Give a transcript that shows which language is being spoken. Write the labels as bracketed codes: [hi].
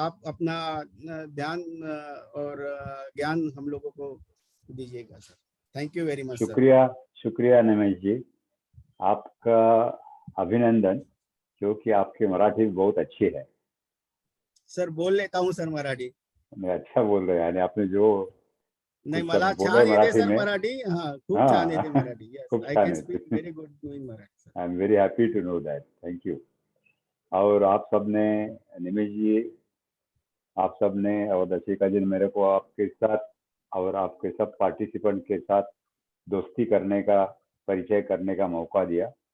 [hi] आप अपना ध्यान और ज्ञान हम लोगों को दीजिएगा sir. [en] Thank you very much. [hi] शुक्रिया निमेश जी, आपका अभिनंदन, क्योंकि आपकी मराठी बहुत अच्छी है। सर बोल लेता हूँ सर मराठी। मैं अच्छा बोल रहे हैं, यानी आपने जो [mr] नाही मला छान येते सर मराठी। हाँ खूप छान येते मराठी। [hi] खूब [en] I can speak very good in Marathi. I am very happy to know that, thank you. [hi] और आप सबने, निमेश जी, आप सबने और दशिका जी ने मेरे को आपके साथ और आपके सब पार्टिसिपेंट के साथ दोस्ती करने का, परिचय करने का मौका दिया।